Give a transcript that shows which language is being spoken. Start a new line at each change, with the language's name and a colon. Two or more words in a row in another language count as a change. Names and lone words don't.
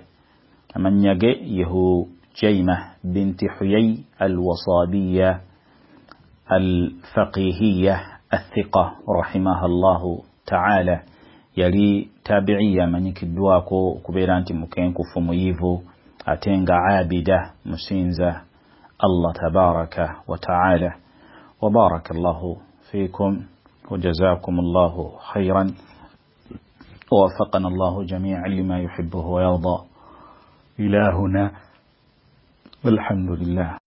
Ganda: Amannya ge ye Hujaymah binti Huyay al-Wasabiyya
Arabic: الفقيهة الثقة رحمه الله تعالى.
Ganda: Yali tabi'iyya amanyikiddwako okubeera nti mukenkufu muyivu ate nga abida musinza
Arabic: الله تبارك وتعالى. وبارك الله فيكم وجزاكم الله خيرا ووفقنا الله جميعا لما يحبه ويرضى. إلهنا والحمد لله.